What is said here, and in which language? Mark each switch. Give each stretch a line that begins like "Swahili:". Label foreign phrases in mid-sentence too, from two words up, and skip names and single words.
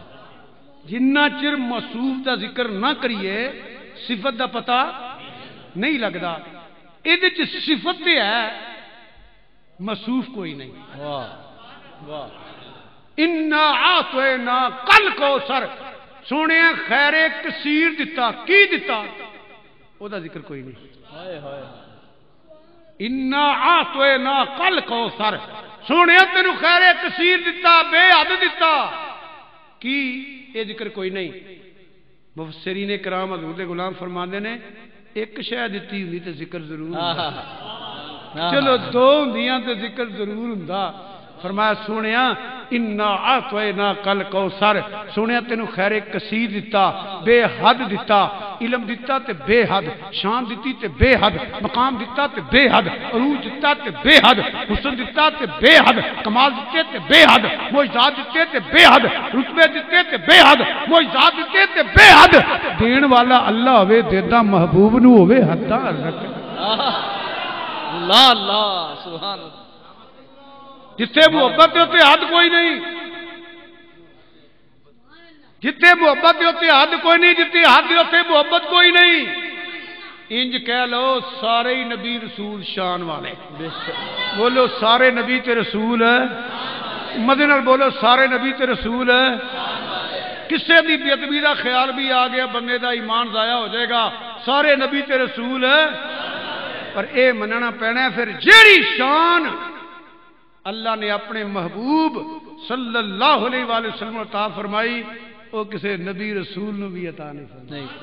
Punjabi: جنہ چر موصوف دا ذکر نہ کریے صفت دا پتہ نہیں لگتا یہ صفت ہے موصوف کوئی نہیں واہ واہ
Arabic: انا اعطینا کل کوثر
Punjabi: سونے خیر کثیر دتا کی دتا او دا ذکر کوئی نہیں. ہائے ہائے
Arabic: انا اعطینا کل کوثر
Punjabi: سونے تینو خیر کثیر دتا بے حد دتا کی یہ ذکر کوئی نہیں. مفسرین کرام حضور دے غلام فرماندے نے ایک شے دتی ہوندی تے ذکر ضرور ہوندا. چلو دو ہوندیاں تے ذکر ضرور ہوندا. فرمایا سونیا
Arabic: انا اعطینا کل کوثر
Punjabi: سونیا تینو خیر کثیر دتا بے حد دتا علم دتا تے بے حد شان دتی تے بے حد مقام دتا تے بے حد عروج دتا تے بے حد حسن دتا تے بے حد کمال دتے تے بے حد معجزات دتے تے بے حد رتبے دتے تے بے حد معجزات دتے تے بے حد دین والا اللہ ہوے دیدا محبوب نو ہوے حداں رکھ
Arabic: اللہ اللہ سبحان اللہ.
Punjabi: جتھے محبت دے تے حد کوئی نہیں جتھے محبت دے تے حد کوئی نہیں جتھے حد دے تے محبت کوئی نہیں. انج کہہ لو سارے ہی نبی رسول شان والے. بولو سارے نبی تے رسول مدد نال بولو سارے نبی تے رسول. کسے دی بے ادبی دا خیال بھی آ گیا بندے دا ایمان ضائع ہو جائے گا. سارے نبی تے رسول پر اے مننا پینا ہے پھر جیڑی شان اللہ نے اپنے محبوب
Arabic: صلی اللہ علیہ وآلہ وسلم
Punjabi: عطا فرمائی
Urdu: وہ کسی نبی رسول نے بھی عطا نہیں فرمائی.